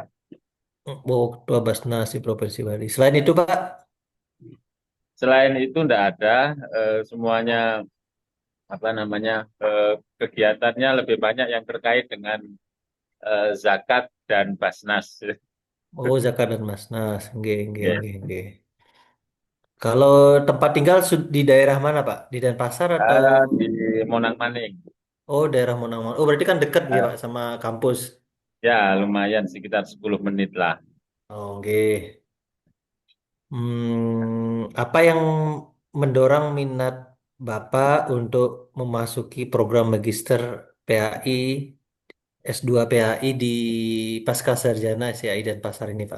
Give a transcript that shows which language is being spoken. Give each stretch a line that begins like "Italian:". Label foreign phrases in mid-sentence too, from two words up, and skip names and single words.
Indonesian: Oh, Ketua Basnas di Provinsi Bali. Selain itu Pak, Selain itu tidak ada, semuanya kegiatannya lebih banyak yang terkait dengan zakat dan Basnas. oh Zakar dan Basnas,
Javanese: nggih nggih
Indonesian: Ya.
Javanese: nggih nggih.
Indonesian: Kalau tempat tinggal di daerah mana Pak? Di Denpasar atau Di Monang Maning. oh daerah Monang? Oh berarti kan dekat ya Eh, Pak sama kampus. Ya, lumayan sekitar 10 menit lah. Oh nggih. Apa yang mendorong minat Bapak untuk memasuki program Magister PAI S2 PAI di Pascasarjana SIAI dan Pasar ini, Pak?